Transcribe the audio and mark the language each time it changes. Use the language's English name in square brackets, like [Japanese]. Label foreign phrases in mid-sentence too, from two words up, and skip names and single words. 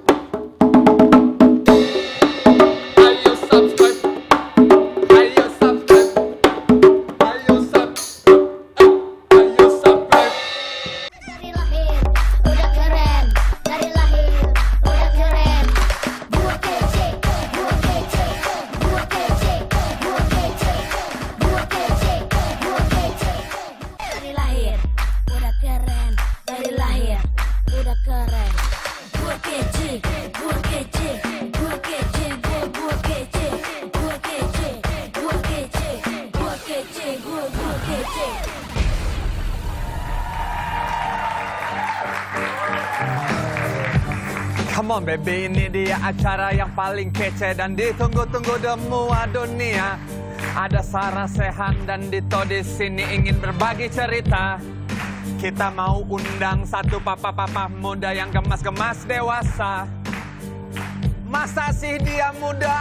[Indonesian] Ayo subscribe. Ayo subscribe. Ayo subscribe. Ayo subscribe. Dari lahir udah keren, dari lahir udah keren. Gua kece, gua kece, gua kece, gua kece, gua kece, gua kece. Dari lahir udah keren, dari lahir udah keren. Gua kece, gua kece, gua kece, gua kece, gua kece, gua kece, gua kece, gua kece. [English] Come on baby, [Indonesian] ini dia acara yang paling kece dan ditunggu-tunggu semua dunia. Ada Sarah Sechan dan Dito di sini ingin berbagi cerita. Kita mau undang satu papa-papa muda yang gemas-gemas dewasa. Masa sih dia muda?